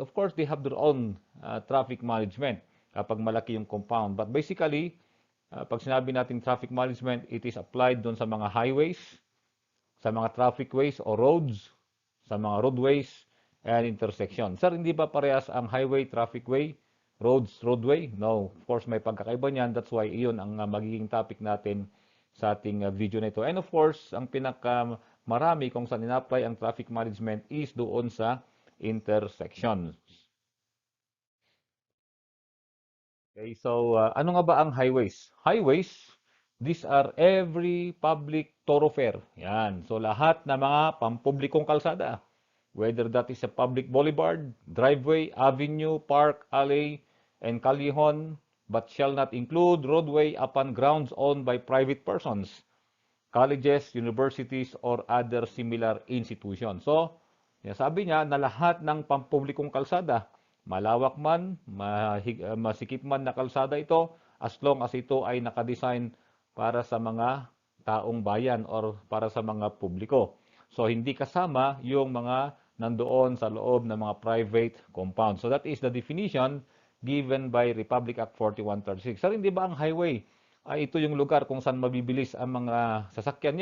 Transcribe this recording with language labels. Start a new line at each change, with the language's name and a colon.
English: Of course, they have their own traffic management
Filipino: kapag malaki yung
English: compound. But basically,
Filipino: pag sinabi natin
English: traffic management, it is applied doon sa mga highways, sa mga traffic ways o roads, sa mga roadways and intersection.
Filipino: Sir, hindi ba parehas ang highway, traffic way, roads, roadway? No. Of course, may pagkakaiba niyan. That's why iyon ang magiging topic natin sa ating video na ito. And of course, ang pinakamarami kung saan in-apply ang traffic management is doon sa intersections. Okay, so ano nga ba ang highways?
English: Highways, these are every public thoroughfare. Yan.
Filipino: So lahat na mga pampublikong kalsada.
English: Whether that is a public boulevard, driveway, avenue, park, alley, and callejón, but shall not include roadway upon grounds owned by private persons, colleges, universities, or other similar institutions.
Filipino: So, sabi niya na lahat ng pampublikong kalsada, malawak man, masikip man na kalsada ito,
English: as long as
Filipino: ito ay nakadesign para sa mga taong bayan or para sa mga publiko. So, hindi kasama yung mga nandoon sa loob ng mga private compound.
English: So, that is the definition given by Republic Act 4136.
Filipino: Sir, hindi ba ang highway ay ito yung lugar kung saan mabibilis ang mga sasakyan?